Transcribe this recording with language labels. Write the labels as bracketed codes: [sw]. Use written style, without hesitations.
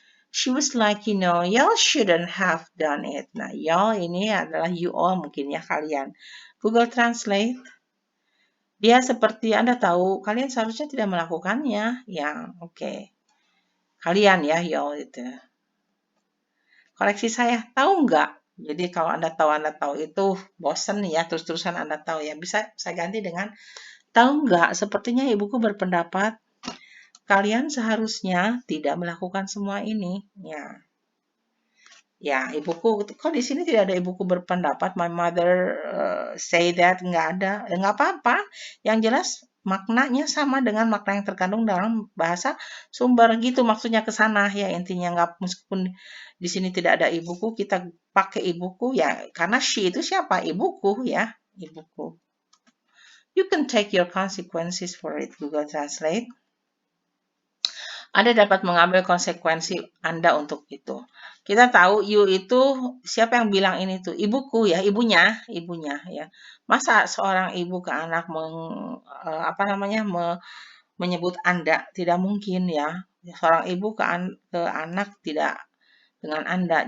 [en] She was like, y'all shouldn't have done it. [id] Nah, y'all ini adalah [en] you all [id] mungkin ya kalian. Google Translate, dia seperti Anda tahu, kalian seharusnya tidak melakukannya. Ya, oke. Kalian ya, y'all itu. Koreksi saya, tahu nggak? Jadi kalau Anda tahu itu bosen ya, terus-terusan Anda tahu ya. Bisa saya ganti dengan, tahu nggak? Sepertinya ibuku berpendapat kalian seharusnya tidak melakukan semua ini. Ya, ya, ibuku, kok di sini tidak ada ibuku berpendapat, [en] my mother say that, [id] nggak ada. Ya, nggak apa-apa. Yang jelas maknanya sama dengan makna yang terkandung dalam bahasa sumber gitu, maksudnya ke sana ya intinya. Nggak, meskipun di sini tidak ada ibuku, kita pakai ibuku ya, karena she itu siapa? Ibuku ya, ibuku. [en] You can take your consequences for it, Google Translate. [id] Anda dapat mengambil konsekuensi Anda untuk itu. Kita tahu you itu siapa yang bilang ini tuh? Ibuku ya, ibunya ya. Masa seorang ibu ke anak apa namanya menyebut Anda? Tidak mungkin ya. Seorang ibu ke anak tidak dengan Anda.